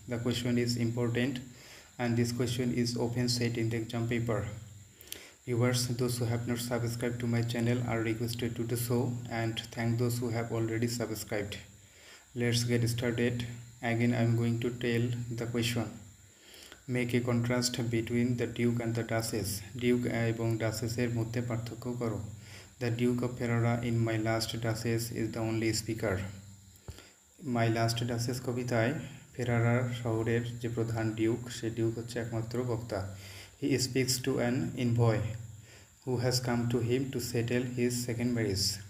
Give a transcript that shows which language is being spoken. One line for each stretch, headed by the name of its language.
English: The question is important and this question is often set in the exam paper. Viewers, those who have not subscribed to my channel are requested to do so, and thank those who have already subscribed. Let's get started. Again, I am going to tell the question. Make a contrast between the Duke and the Duchess.
Bangla: Duke এবং Duchessের মধ্যে পার্থক্য করো.
English: The Duke of Ferrara in My Last Duchess is the only speaker.
Bangla: My Last Duchess কবিতায় ফেরারার শহরের যে প্রধান Duke, সে Duke হচ্ছে একমাত্র বক্তা.
English: He speaks to an envoy who has come to him to settle his second marriage.